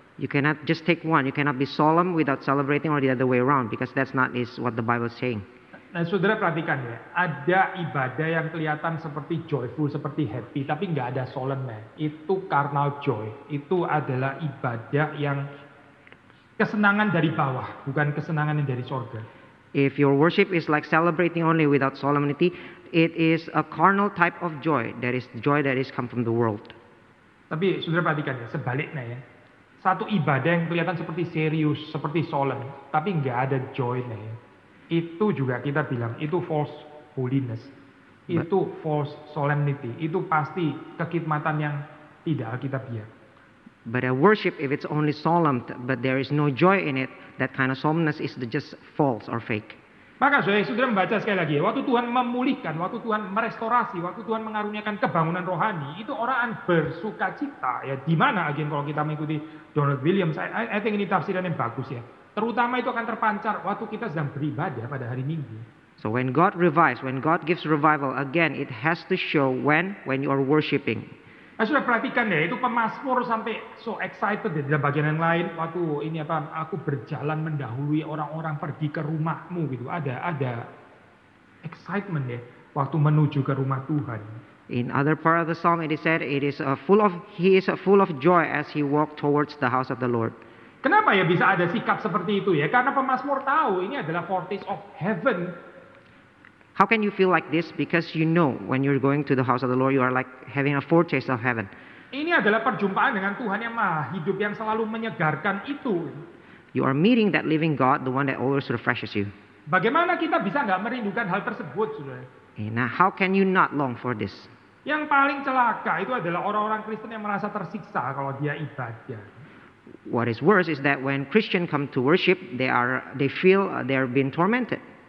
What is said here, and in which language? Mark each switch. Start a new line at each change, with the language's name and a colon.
English: You cannot just take one. You cannot be solemn without celebrating, or the other way around, because that's not what the Bible is saying.
Indonesian: Nah, saudara perhatikan ya, ada ibadah yang kelihatan seperti joyful, seperti happy, tapi nggak ada solemnnya. Itu
English: carnal joy.
Indonesian: Itu adalah ibadah yang kesenangan dari bawah, bukan kesenangan yang dari sorga.
English: If your worship is like celebrating only without solemnity, it is a carnal type of joy. That is joy that is come from the world.
Indonesian: Tapi saudara perhatikan ya, sebaliknya ya. Satu ibadah yang kelihatan seperti serius, seperti solemn, tapi nggak ada joy-nya ya. Itu juga kita bilang, itu
English: false holiness.
Indonesian: Itu
English: false solemnity.
Indonesian: Itu pasti kekhidmatan yang tidak alkitabiah.
English: But a worship, if it's only solemn, but there is no joy in it, that kind of solemnness is just false or fake.
Indonesian: Maka saudara membaca sekali lagi ya, waktu Tuhan memulihkan, waktu Tuhan merestorasi, waktu Tuhan mengaruniakan kebangunan rohani, itu orang bersukacita ya. Di mana agen kalau kita mengikuti Donald Williams,
English: I think
Indonesian: ini tafsiran yang bagus ya. Terutama itu akan terpancar waktu kita sedang beribadah pada hari Minggu.
English: So when God revives, when God gives revival, again, it has to show when you are worshiping.
Indonesian: Nah, sudah perhatikan ya, itu pemazmur sampai
English: so excited
Indonesian: ya, dalam bagian yang lain waktu ini aku berjalan mendahului orang-orang pergi ke rumahmu gitu. Ada excitement ya waktu menuju ke rumah Tuhan.
English: In other part of the psalm, it is said, he is full of joy as he walked towards the house of the Lord.
Indonesian: Kenapa ya bisa ada sikap seperti itu ya? Karena pemazmur tahu ini adalah
English: foretaste of heaven. How can you feel like this? Because you know when you're going to the house of the Lord, you are like having a foretaste of heaven.
Indonesian: Ini adalah perjumpaan dengan Tuhan yang maha hidup yang selalu menyegarkan itu.
English: You are meeting that living God, the one that always refreshes you.
Indonesian: Bagaimana kita bisa nggak merindukan hal tersebut, saudara?
English: Now, how can you not long for this?
Indonesian: Yang paling celaka itu adalah orang-orang Kristen yang merasa tersiksa kalau dia ibadah.
English: What is worse is that when Christians come to worship, they feel they are being tormented.